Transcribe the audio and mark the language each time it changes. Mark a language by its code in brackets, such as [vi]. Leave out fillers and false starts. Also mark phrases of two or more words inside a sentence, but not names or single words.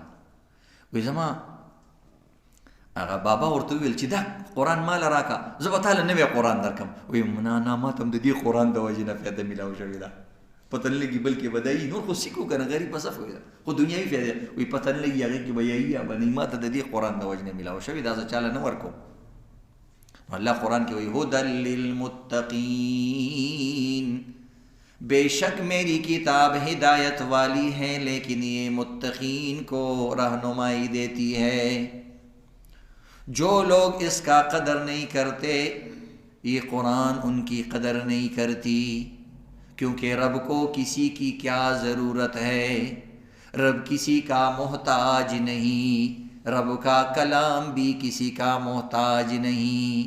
[ps] وایي زما هغه بابا ورته وویل چې دا قرآن ماله راکړه، زه به تاله نوی قرآن درکړم. وایي نه ما ته هم د دې قرآن د وجې نه فایده میلاو شوې ده، پته نه لګي بلکې بدایي. نور خو سیکو که نه غریب په صف وي، خو دنیاوي فایده وایي پته نه لګي هغې کې به یایي یا به نه. ما ته د دې قرآن د وجې نه میلاو شوې، دا زه چاله نه ورکوم. [ur] اللہ قرآن کی وہی [ar] ہدی للمتقین، [ur] بے شک میری کتاب ہدایت والی ہے لیکن یہ متقین کو رہنمائی دیتی ہے. جو لوگ اس کا قدر نہیں کرتے یہ قرآن ان کی قدر نہیں کرتی، کیونکہ رب کو کسی کی کیا ضرورت ہے، رب کسی کا محتاج نہیں، رب کا کلام بھی کسی کا محتاج نہیں.